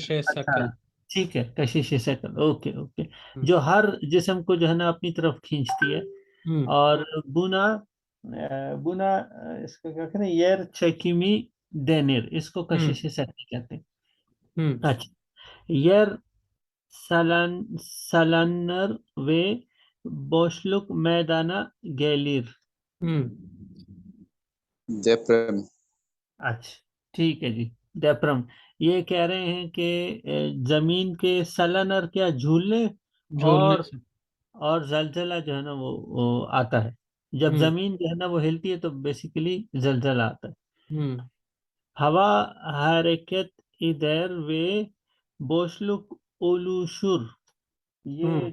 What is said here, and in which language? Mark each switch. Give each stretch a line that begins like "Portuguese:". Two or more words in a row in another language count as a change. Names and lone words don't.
Hindi: कशिश अच्छा, शकल। ठीक है, कशिश शकल, ओके ओके। हम्म जो हर जिस्म को जो है ना अपनी तरफ खींचती है। हम्म और बुना बुना इसको क्या कहते हैं,
Turkish: yer çekimi denir,
Hindi: इसको हम्म कशिश शकल कहते हैं। हम्म अच्छा,
Turkish: yer salanır ve boşluk meydana gelir. हम्म Deprem.
Hindi: अच्छा ठीक है जी। डेप्रम ये कह रहे हैं कि जमीन के सलन और क्या झूलने झूलने और से। जलजला जो है ना वो आता है। जब हम्म। जमीन जो है ना वो हिलती है तो बेसिकली जलजला आता है। हम्म।
Turkish: Hava hareket eder ve boşluk oluşur, ये